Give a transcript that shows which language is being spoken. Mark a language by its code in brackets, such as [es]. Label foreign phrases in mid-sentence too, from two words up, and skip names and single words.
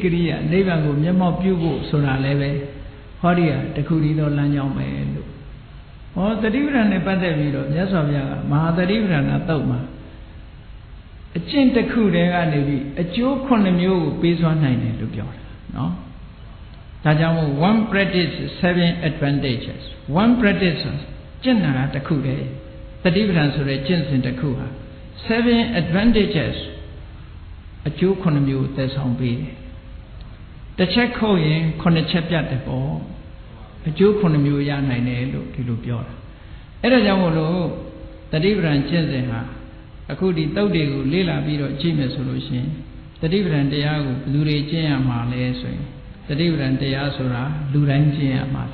[my] ရိယာနိဗ္ဗာန်ကိုမျက်မှောက်ပြုဖို့ဆိုတာလည်းပဲဟောဒီဟာတခုတည်းသောလမ်းကြောင်းပဲလို့ဟောတတိပဌာန်နဲ့ပတ်သက်ပြီးတော့မြတ်စွာဘုရားကမဟာတတိပဌာန်သုတ်မှာအကျင့်တစ်ခုတည်းကနေပြီးအကျိုး9မျိုးကိုပေးစွမ်းနိုင်တယ်လို့ပြောတာနော်ဒါကြောင့်မို့ [en] one practice 7 advantages one practice [my] ကျင့်တာတစ်ခုတည်းတတိပဌာန်ဆိုတဲ့ကျင့်စဉ်တစ်ခုဟာ 7 advantages အကျိုး9မျိုးသက်ဆောင်ပေးတယ်တစ်ချက်ခုတ်ရင်9ချက်ပြတ်တယ်ပေါ့အကျိုး9မျိုးရနိုင်တယ်လို့ဒီလိုပြောတာအဲ့ဒါကြောင့်မို့လို့တတိပဌာန်ကျင့်စဉ်ဟာအခုဒီတုတ်တွေကိုလေ့လာပြီးတော့ကြည့်မယ်ဆိုလို့ရှိရင်တတိပဌာန်တရားကိုဘယ်သူတွေကျင့်ရမှာလဲဆိုရင်တတိပဌာန်တရားဆိုတာလူတိုင်းကျင့်ရမှာ